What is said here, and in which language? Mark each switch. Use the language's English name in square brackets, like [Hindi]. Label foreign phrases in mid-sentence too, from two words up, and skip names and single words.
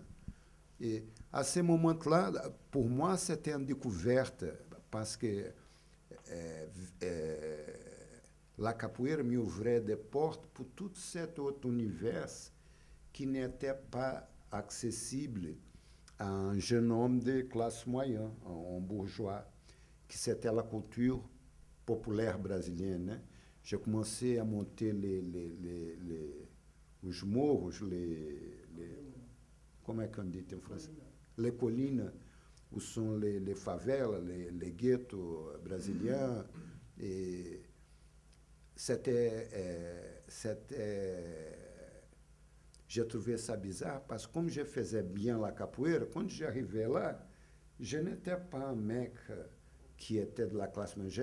[French] Et à ce moment-là, pour moi, c'était une découverte, parce que la capoeira me ouvrait des portes pour tout cet autre univers qui n'était pas accessible à un jeune homme de classe moyenne, un bourgeois, que c'était la culture populaire brésilienne. Né? J'ai commencé à monter [Portuguese] os morros, como é [French] qu'on dit en français? Les collines, où sont les favelas, les ghettos brésiliens. Et j'ai trouvé ça bizarre, parce que comme je faisais bien la capoeira, quand j'arrivais là, je n'étais pas un mec qui était de la classe moyenne.